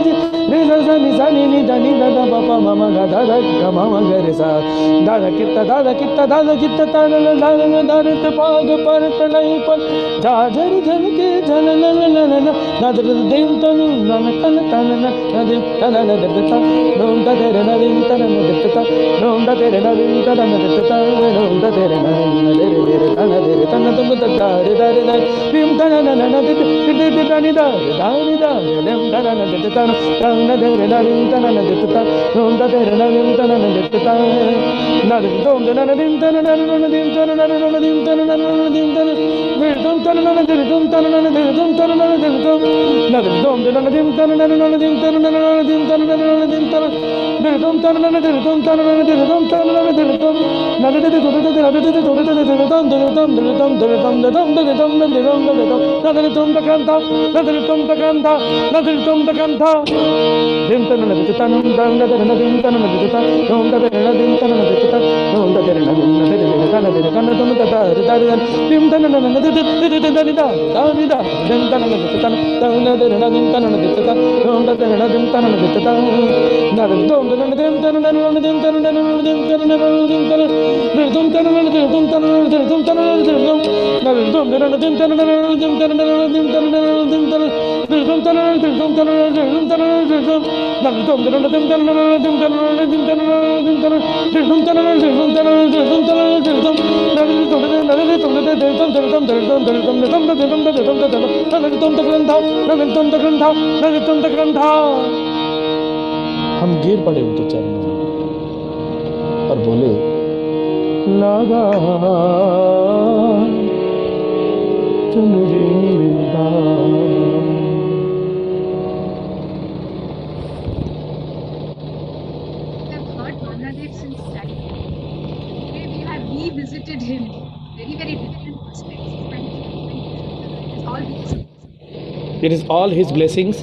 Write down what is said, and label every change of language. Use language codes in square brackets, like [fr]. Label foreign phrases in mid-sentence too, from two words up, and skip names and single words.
[hi] रिजा सनि सनि नि धनि दादा पापा मामा गा दादा गा मामा गा रे सा। दादा कित्ता दादा कित्ता दादा कित्ता ताना ला दाना ला दाना त पाग पर तलाई पर, झाझर झल के झल ल ल ल ल ल, नादर दिन तनु नन तन तन न नदिम तना न दत्ता, नों दा तेरे न दिन तना न दत्ता, नों दा तेरे न दिन तना न दत्ता, नों दा तेरे न देरे देरे तना देरे तना तुम दत्ता रे दारे दारे, दिम तना न न दे दे दे दानी दा दानी दा, दिम तना न दत्ता तना देरे न दिन तना न दत्ता, नों दा तेरे न दिन तना न दत्ता, नादर तुम दा न दिन तना न दिन तना न दिन तना न दिन तना, दिल तुम तना न दिल तुम तना न दिल तुम तना न दिल तुम, नादर तुम दा न दिन तना न दिन तना न दिन तना न दिन तना, दिल तुम तना न दिल तुम तना न दिल तुम तना न दिल तुम, नादर दे दे दे दे दे दे दे दे दे तुम दे तुम दे तुम दे तुम दे तुम दे तुम दे तुम दे तुम, नादर तुम दा canta, नादर तुम दा canta, नादर तुम दा canta, दिन तना न दिता नुम दा नादर न दिन तना न दिता, नुम दा दे न दिन तना न दिता, नुम दा दे न दिन न दे दे तना दे तना तुम दा दा दा दा, दिन तना न दे दे दे दे दा दा दा, दिन तना न दिता ता न दे न दिन तना न दिता, नुम दा दे न दिन तना न दिता, नादर तुम दा न दिन तना न दिन तना न दिन तना न दिन तना, दिल तुम तना न दिल तुम तना न दिल तुम तना न दिल तुम, नादर तुम दा न दिन तना न दिन तना न दिन तना न दिन तना, दिल तुम तना न दिल तुम तना न दिल तुम तना न दिल तुम, नादर तुम दा न दिन तना न दिन तना न दिन तना न दिन तना, दिल तुम तना न दिल तुम तना न दिल तुम तना न दिल तुम, नादर तुम दा नादर तुम दा दिल तुम दिल तुम दिल तुम दिल तुम दिल तुम दिल तुम दिल तुम दिल तुम, नादर तुम दा ग्रंथा, नादर तुम दा ग्रंथा, नादर तुम दा ग्रंथा। हम गिर पड़े उनके चरणों में और बोले लगा चुनरी [en] Revisited him, very very different perspectives. It is all his blessings.